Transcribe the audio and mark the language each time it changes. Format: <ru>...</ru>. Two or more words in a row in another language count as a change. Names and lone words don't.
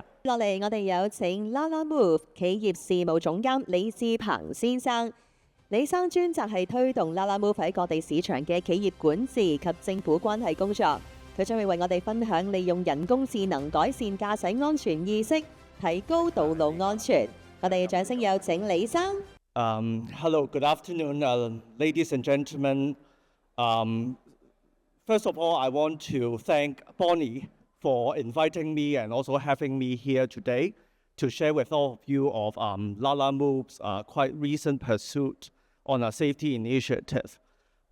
<yue>落嚟，我哋有請 Lalamove 企業事務總監李志鵬先生。李生專責係推動 Lalamove 喺各地市場嘅企業管治及政府關係工作。佢將會為我哋分享利用人工智能改善駕駛安全意識，提高道路安全。我哋掌聲有請李生。</yue> <en>Hello, good afternoon, ladies and gentlemen. First of all, I want to thank Bonnie for inviting me and also having me here today to share with all of you of Lalamove's quite recent pursuit on a safety initiative.</en>